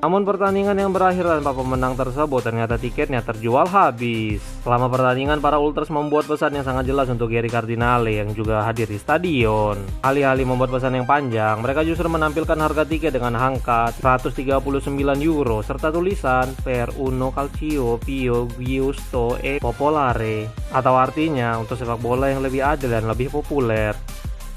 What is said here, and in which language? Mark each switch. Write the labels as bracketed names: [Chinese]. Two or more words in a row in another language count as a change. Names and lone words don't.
[Indonesian] Namun pertandingan yang berakhir tanpa pemenang tersebut, ternyata tiketnya terjual habis. Selama pertandingan, para ultras membuat pesan yang sangat jelas untuk Geri Cardinale yang juga hadir di stadion. Alih-alih membuat pesan yang panjang, mereka justru menampilkan harga tiket dengan angka 139 euro serta tulisan [Italian] per uno calcio più giusto e popolare, [Indonesian] atau artinya untuk sepak bola yang lebih adil dan lebih populer.